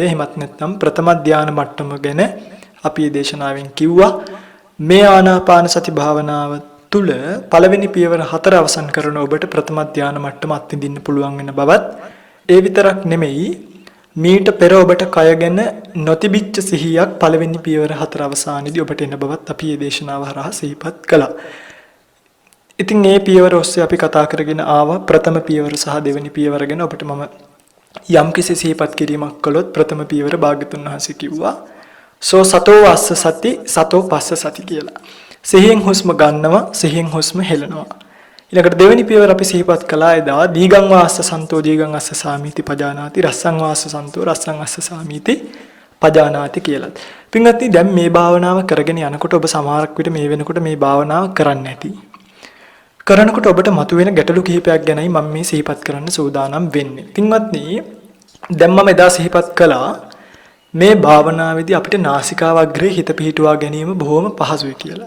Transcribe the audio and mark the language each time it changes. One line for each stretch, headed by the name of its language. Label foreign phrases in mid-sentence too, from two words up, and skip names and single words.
Sinhala: එහෙමත් නැත්නම් ප්‍රථම ධාන මට්ටම ගැන අපි මේ දේශනාවෙන් කිව්වා මේ ආනාපාන සති භාවනාව තුළ පළවෙනි පියවර 4 අවසන් කරන ඔබට ප්‍රථම ධාන මට්ටම අත්විඳින්න පුළුවන් වෙන බවත් ඒ විතරක් නෙමෙයි මීට පෙර ඔබට කය ගැන නොතිබිච්ච සිහියක් පළවෙනි පියවර 4 අවසානයේදී ඔබට එන බවත් අපි මේ දේශනාව හරහා සිහිපත් කළා. ඉතින් මේ පියවර ඔස්සේ අපි කතා කරගෙන ආවා ප්‍රථම පියවර සහ දෙවෙනි පියවර ගැන. ඔබට මම යම්කිසි සිහිපත් කිරීමක් කළොත් ප්‍රථම පියවර භාග්‍යතුන් වහන්සේ කිව්වා
Pali: සෝ සතෝ අස්ස සති සතෝ පස්ස සති
Sinhala: කියලා. සිහියෙන් හුස්ම ගන්නවා, සිහියෙන් හුස්ම හෙලනවා. ඊළඟට දෙවෙනි පියවර අපි සිහිපත් කළා එදා
Pali: දීගං වාස්ස සන්තෝ දීගං අස්ස සාමීති පජානාති රස්සං වාස්ස සන්තෝ රස්සං අස්ස සාමීති පජානාති
Sinhala: කියලා. පින්වත්නි දැන් මේ භාවනාව කරගෙන යනකොට ඔබ සමහරක් විට මේ වෙනකොට මේ භාවනාව කරන්නේ නැති. කරනකොට ඔබට මතුවෙන ගැටලු කිහිපයක් ගැනයි මම මේ සිහිපත් කරන්න සූදානම් වෙන්නේ. පින්වත්නි දැන් මම එදා සිහිපත් කළා මේ භාවනාවේදී අපිට නාසිකාවග්‍රේ හිත පිහිටුවා ගැනීම බොහොම පහසුයි කියලා.